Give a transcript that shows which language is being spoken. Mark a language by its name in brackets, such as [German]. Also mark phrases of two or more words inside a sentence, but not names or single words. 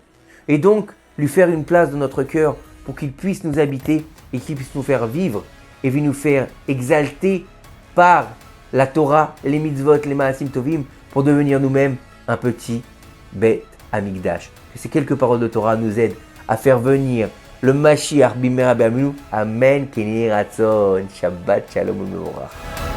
[French] Et donc, lui faire une place dans notre cœur pour qu'il puisse nous habiter et qu'il puisse nous faire vivre et nous faire exalter par la Torah, les mitzvot, les [Hebrew] מעשים טובים, [French] pour devenir nous-mêmes un petit [Hebrew] בית המקדש. [French] Que ces quelques paroles de Torah nous aident à faire venir le Mashiach [Hebrew] במהרה בימינו. אמן. כן יהי רצון. שבת שלום ומבורך.